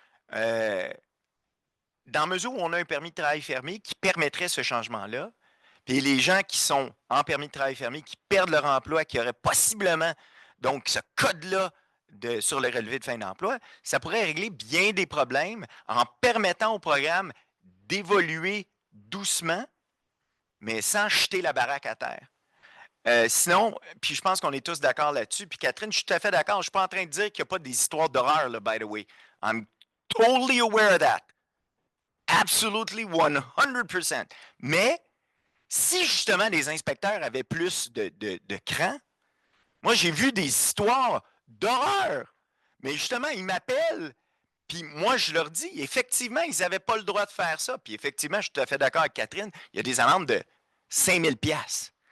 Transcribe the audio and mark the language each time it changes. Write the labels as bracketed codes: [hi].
[fr] Dans la mesure où on a un permis de travail fermé qui permettrait ce changement-là, puis les gens qui sont en permis de travail fermé, qui perdent leur emploi, qui auraient possiblement donc ce code-là sur le relevé de fin d'emploi, ça pourrait régler bien des problèmes en permettant au programme d'évoluer doucement, mais sans jeter la baraque à terre. Sinon, puis je pense qu'on est tous d'accord là-dessus. Puis Catherine, je suis tout à fait d'accord. Je ne suis pas en train de dire qu'il n'y a pas des histoires d'horreur, là, [en] by the way. I'm totally aware of that. Absolutely 100%. [fr] Mais si justement les inspecteurs avaient plus de cran, moi j'ai vu des histoires d'horreur. Mais justement, ils m'appellent, puis moi je leur dis, effectivement, ils n'avaient pas le droit de faire ça. Puis effectivement, je suis tout à fait d'accord avec Catherine, il y a des amendes de 5 000 $.